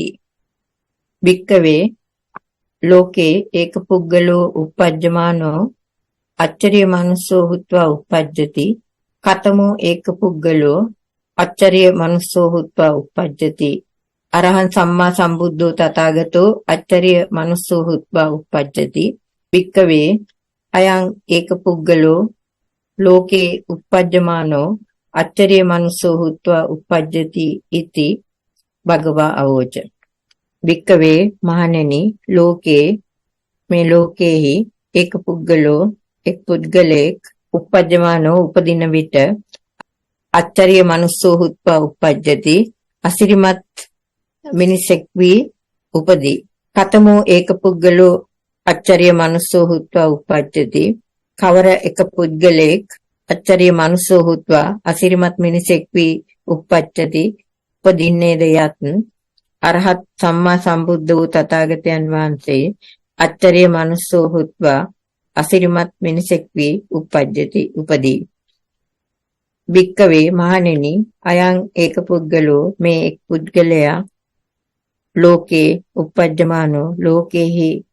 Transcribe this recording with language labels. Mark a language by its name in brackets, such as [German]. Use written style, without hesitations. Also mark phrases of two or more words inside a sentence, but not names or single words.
[Pali] භික්කවේ ලෝකේ ඒක පුද්ගලෝ uppajjamaano අච්චරිය මනුස්සෝ හුත්වා uppajjati කතමෝ ඒක පුද්ගලෝ අච්චරිය මනුස්සෝ හුත්වා uppajjati අරහං සම්මා සම්බුද්ධෝ තථාගතෝ අච්චරිය මනුස්සෝ හුත්වා uppajjati භික්ඛවේ අයං ඒක පුද්ගලෝ ලෝකේ uppajjamaano අච්චරිය මනුස්සෝ හුත්වා uppajjati ඉති භගවා අවෝච භික්ඛවේ මහණෙනි ලෝකේ [Sinhala] මේ ලෝකේහි [Pali] ඒක පුද්ගලෝ [Sinhala] එක් පුද්ගලෙක් [Pali] uppajjamaano [Sinhala] උපදින විට [Pali] අච්චරිය මනුස්සෝ හුත්වා uppajjati [Sinhala] අසිරිමත් මිනිසෙක් වී උපදී [Pali] කතමෝ ඒක පුද්ගලෝ අච්චරිය මනුස්සෝ හුත්වා [Sinhala] uppajjati කවර එක පුද්ගලෙක් [Pali] අච්චරිය මනුස්සෝ හුත්වා [Sinhala] අසිරිමත් මිනිසෙක් වී uppajjati උපදින්නේද යත් අරහත් සම්මා සම්බුද්ධ වූ තථාගතයන් වහන්සේ [Pali] අච්චරිය මනුස්සෝ හුත්වා [Sinhala] අසිරිමත් මිනිසෙක් වී uppajjati උපදී භික්ඛවේ මහණෙනි [Pali] අයං ඒක පුද්ගලෝ [Sinhala] මේ එක් පුද්ගලයා [Pali] ලෝකේ uppajjamaano [Sinhala] ලෝකේහි